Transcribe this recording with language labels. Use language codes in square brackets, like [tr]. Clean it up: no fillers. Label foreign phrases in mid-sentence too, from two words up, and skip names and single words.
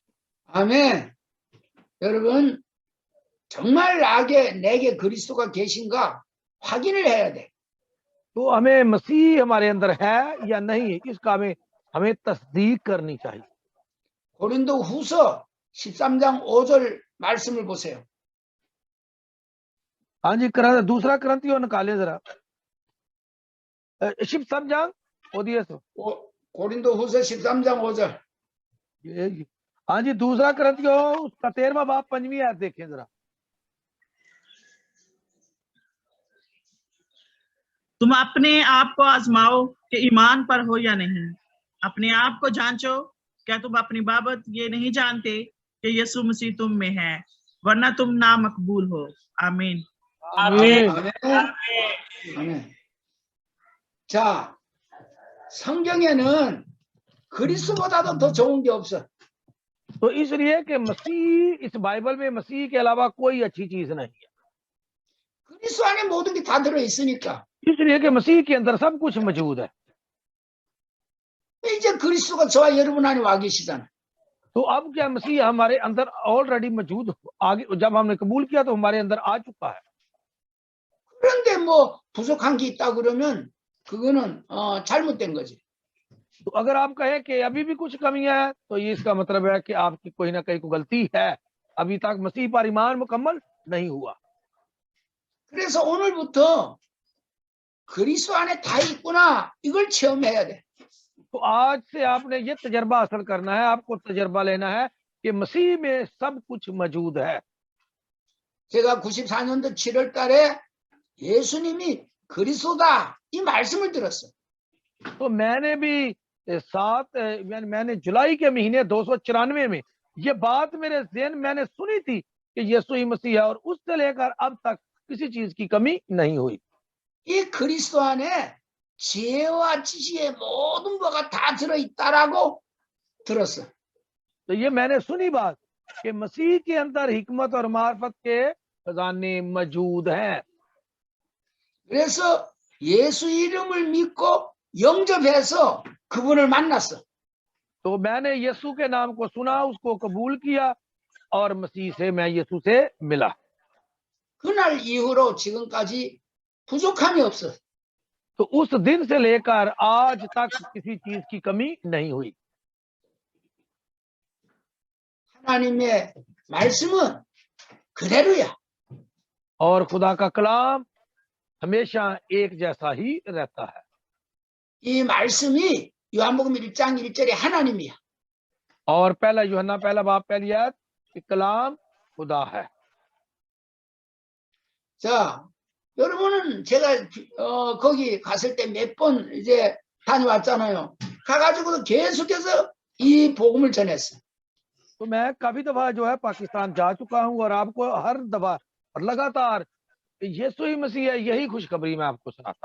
[ur] आमीन आमीन। [ko] 아멘. 여러분 정말 내게 그리스도가 계신가 확인을 해야 돼. [ur] تو ہمیں مسیح ہمارے اندر ہے یا نہیں ہے، اس کا ہمیں تصدیق کرنی چاہیے. [ko] 고린도 후서 13장 5절 말씀을 보세요. [ur] ہاں جی، دوسرا کرنتھیوں نکالے ذرا, शिव समझांग ओदिए सो [ko] 고린도 후서 13장 5절. [ur] ہاں جی، دوسرا کرنتھیوں اس کا 13واں باب 5ویں آیت دیکھیں ذرا. تم اپنے آپ کو آزماؤ کہ ایمان پر ہو یا نہیں، اپنے آپ کو جانچو، کیا تم اپنی بابت یہ نہیں جانتے کہ یسوع مسیح تم میں ہے، ورنہ تم نا مقبول ہو. आमीन। आमीन। [ko] 아멘. 자, 성경에는 그리스도보다도 더 좋은 게 없어. [ur] تو اس لیے کہ مسیح، اس بائبل میں مسیح کے علاوہ کوئی اچھی چیز نہیں ہے, [ko] 그리스도 안에 모든 게 다 들어 있으니까. [ur] اس لیے کہ مسیح کے اندر سب کچھ موجود ہے. [ko] 이제 그리스도가 저와 여러분 안에 와 계시잖아. [ur] تو اب کیا مسیح ہمارے اندر آلریڈی موجود، آگے جب ہم نے قبول کیا تو ہمارے اندر آ چکا ہے. [ko] 그런데 뭐 부족한 게 있다 그러면 그거는 잘못된 거지. [ur] تو اگر آپ کہیں کہ ابھی بھی کچھ کمیاں ہیں، تو یہ اس کا مطلب ہے کہ آپ کی کوئی نہ کہیں کو غلطی ہے، ابھی تک مسیح پر ایمان مکمل نہیں ہوا. [ko] 그래서 오늘부터 그리스도 안에 다 있구나 이걸 체험해야 돼. [ur] تو آج سے آپ نے یہ تجربہ حاصل کرنا ہے، آپ کو تجربہ لینا ہے کہ مسیح میں سب کچھ موجود ہے. [ko] 제가 94년도 7월 달에 예수님이 그리스도다 이 말씀을 들었어. [ur] تو میں نے بھی میں نے جولائی کے مہینے 294 میں یہ بات میرے ذہن میں نے سنی تھی کہ یسوع ہی مسیح ہے، اور اس سے لے کر اب تک کسی چیز کی کمی نہیں ہوئی. [ko] 이 그리스도 안에 지혜와 지식의 모든 바가 다 들어있다라고 들었어. [ur] تو یہ میں نے سنی بات کہ مسیح کے اندر حکمت اور معرفت کے خزانے موجود ہیں. [ko] 그래서 예수 이름을 믿고 영접해서 그분을 만났어. [ur] تو میں نے یسوع کے نام کو سنا، اس کو قبول کیا اور مسیح سے میں یسوع سے ملا. [ko] 그날 이후로 지금까지 부족함이 없어. [ur] تو اس دن سے لے کر آج تک کسی چیز کی کمی نہیں ہوئی. [ko] 하나님의 말씀은 그대로야. [ur] اور خدا کا کلام ہمیشہ ایک جیسا ہی رہتا ہے. [ko] 이 말씀이 요한복음 1장 1절에 하나님이야. [ur] اور پہلا یوحنا پہلا باب پہلی آیت کہ کلام خدا ہے. [ko] 자, 여러분은 제가 거기 갔을 때 몇 번 이제 다녀왔잖아요. 가가지고도 계속해서 이 복음을 전했어. [ur] تو میں کافی دفعہ جو ہے پاکستان جا چکا ہوں اور آپ کو ہر دفعہ اور لگاتار یسوع ہی مسیح ہے یہی خوشخبری میں آپ کو سناتا ہوں.